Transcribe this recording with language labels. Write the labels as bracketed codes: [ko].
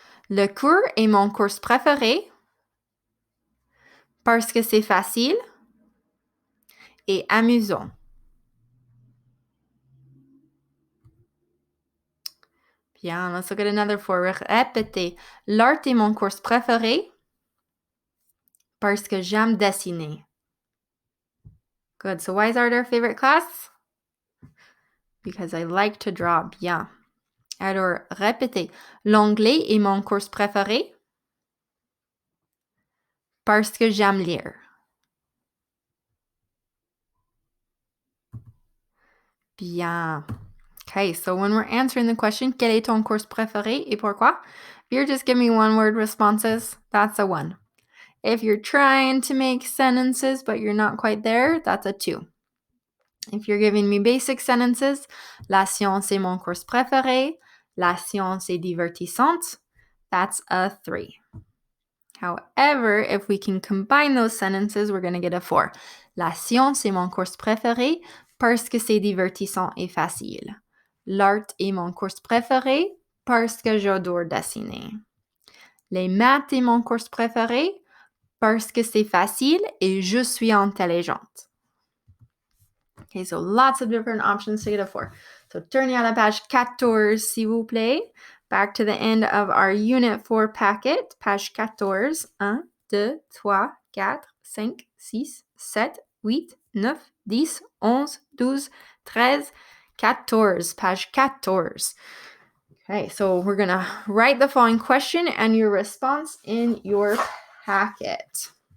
[fr] Le cours est mon cours préféré parce que c'est facile et amusant. Bien, [en] let's look at another 4. [fr] Répétez. L'art est mon cours préféré parce que j'aime dessiner. [en] Good. So why is art our favorite class? Because I like to draw. Bien. [fr] Alors, répétez. L'anglais est mon cours préféré parce que j'aime lire. [en] Bien. Okay, so when we're answering the question, [fr] quel est ton cours préféré et pourquoi? [en] If you're just giving me one-word responses, that's a 1. If you're trying to make sentences but you're not quite there, that's a 2. If you're giving me basic sentences, [fr] la science est mon cours préféré, la science est divertissante, [en] that's a 3. However, if we can combine those sentences, we're going to get a 4. [fr] La science est mon cours préféré parce que c'est divertissant et facile. L'art est mon cours préféré parce que j'adore dessiner. Les maths est mon cours préféré parce que c'est facile et je suis intelligente. [en] Okay, so lots of different options to get a 4. So [fr] tournez à la page 14, s'il vous plaît. [en] Back to the end of our Unit 4 packet. Page 14. 1, 2, 3, 4, 5, 6, 7, 8, 9, 10, 11, 12, 13, 14. Page 14. Okay, so we're going to write the following question and your response in your packet.